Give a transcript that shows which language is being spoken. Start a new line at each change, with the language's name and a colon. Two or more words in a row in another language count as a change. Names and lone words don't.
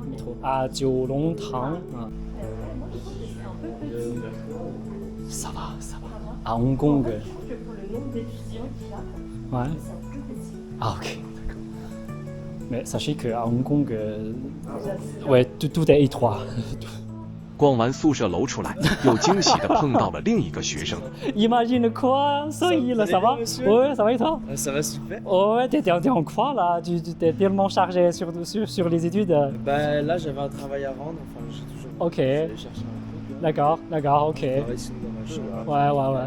French: Le métro. À Jiulongtang. Moi, je trouve que c'est un peu petit. Ça va. À Hong Kong. Je trouve que pour le nombre d'étudiants qu'il y a, Ouais. c'est un peu petit. Ah, ok. D'accord. Mais sachez qu'à Hong Kong, ouais, tout est étroit.
Chinese: 逛完宿舍楼出来，又惊喜地碰到了另一个学生。
French: Imagine quoi? Ça y est, ça va? Ouais, ça va et toi? Ça va super. Ouais, t'es en quoi là? Tu t'es tellement chargé sur les études. Bah là j'avais un travail à rendre, enfin j'ai toujours. Ok. J'allais chercher un truc. D'accord, ok. Je travaille sinon dans ma chambre. Ouais.